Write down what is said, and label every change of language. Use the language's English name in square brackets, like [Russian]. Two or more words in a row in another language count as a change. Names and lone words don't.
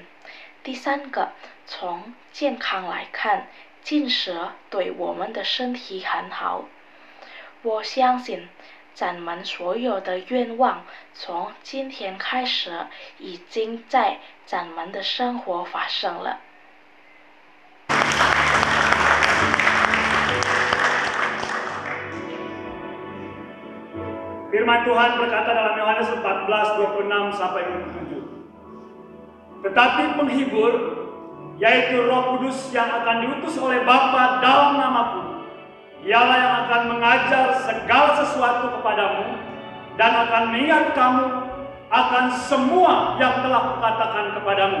[Chinese] 第三个，从健康来看，进食对我们的身体很好。我相信咱们所有的愿望从今天开始已经在咱们的生活发生了。 [Indonesian] Firman Tuhan berkata dalam Yohanes 14:26-27. Tetapi penghibur, yaitu Roh Kudus yang akan diutus oleh Bapa dalam namaku, Dialah yang akan mengajar segala sesuatu kepadamu dan akan mengingat kamu akan semua yang telah kukatakan kepadamu.